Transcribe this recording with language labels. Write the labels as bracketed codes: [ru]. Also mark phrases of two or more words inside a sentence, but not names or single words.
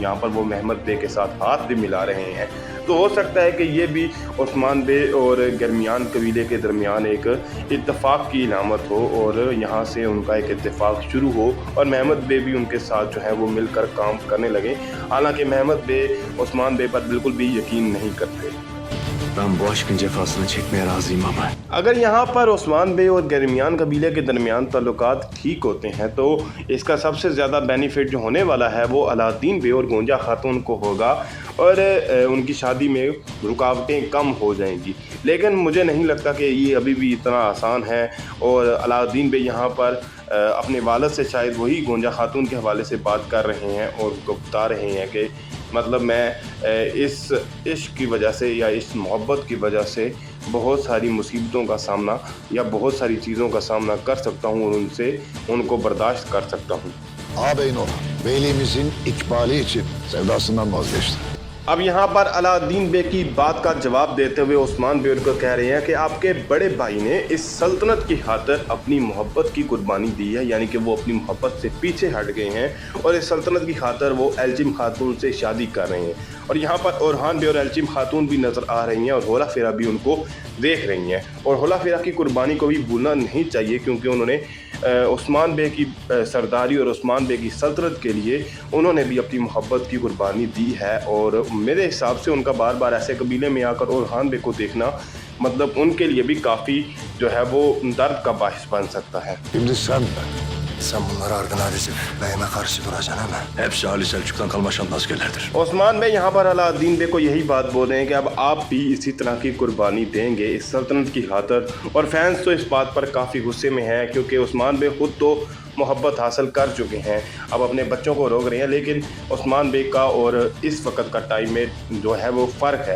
[hi] यहाँ पर वो महमद बे के साथ हाथ भी मिला रहे हैं, तो हो सकता है कि ये भी उस्मान बे और गर्मियान कबीले के दरमियान एक इत्तेफाक की इलामत हो और यहाँ से उनका एक इत्तेफाक शुरू हो और महमद बे भी उनके साथ जो है वो मिलकर काम करने लगे। हालांकि महमद बे उस्मान बे पर बिल्कुल भी यकीन नहीं करते। [tr] Ben bu aşkın cefasını çekmeye razıyım ama. [hi] अगर यहाँ पर उस्मान बे और गर्मियान कबीले के दरमियान ताल्लुकात ठीक होते हैं तो इसका सबसे ज़्यादा बेनिफिट जो होने वाला है वो अलादीन बे और गोंजा खातून को होगा और उनकी शादी में रुकावटें कम हो जाएंगी। लेकिन मुझे नहीं लगता कि ये अभी भी इतना आसान है और अलादीन बे यहाँ पर अपने वालिद से शायद वही गोंजा खातून के हवाले से बात कर रहे हैं और उनको बता रहे हैं कि मतलब मैं इस इश्क की वजह से या इस मोहब्बत की वजह से बहुत सारी मुसीबतों का सामना या बहुत सारी चीज़ों का सामना कर सकता हूँ और उनको बर्दाश्त कर सकता हूँ। [tr] Ağabeyin ona velimizin ikbali için sevdasından vazgeçti. [hi] अब यहाँ पर अलाउद्दीन बे की बात का जवाब देते हुए उस्मान बे उनको कह रहे हैं कि आपके बड़े भाई ने इस सल्तनत की खातिर अपनी मोहब्बत की कुर्बानी दी है, यानी कि वो अपनी मोहब्बत से पीछे हट गए हैं और इस सल्तनत की खातिर वो एल्चिम खातून से शादी कर रहे हैं। और यहाँ पर ओरहान बे और एल्चिम खातून भी नज़र आ रही हैं और होला फेरा भी उनको देख रही हैं। और होला फेरा की कुर्बानी को भी भूलना नहीं चाहिए, क्योंकि उन्होंने उस्मान बे की सरदारी और उस्मान बे की सल्तनत के लिए उन्होंने भी अपनी मोहब्बत की कुर्बानी दी है। और मेरे हिसाब से उनका बार बार ऐसे कबीले में आकर ओरहान बे को देखना मतलब उनके लिए भी काफ़ी जो है वो दर्द का बाहिस बन सकता है। [tr] Şimdi sen de. Sen bunları ardına dizip beyime karşı duracaksın ama. Hepsi Ali Selçuk'tan kalma şanlı askerlerdir. [hi] उस्मान बे यहाँ पर अलाउद्दीन बे को यही बात बोल रहे हैं कि अब आप भी इसी तरह की कुर्बानी देंगे इस सल्तनत की खातिर। और फैंस तो इस बात पर काफ़ी गुस्से में हैं, क्योंकि उस्मान बे खुद तो मोहब्बत हासिल कर चुके हैं, अब अपने बच्चों को रोक रहे हैं। लेकिन उस्मान बे का और इस वक्त का टाइम में जो है वो फ़र्क है।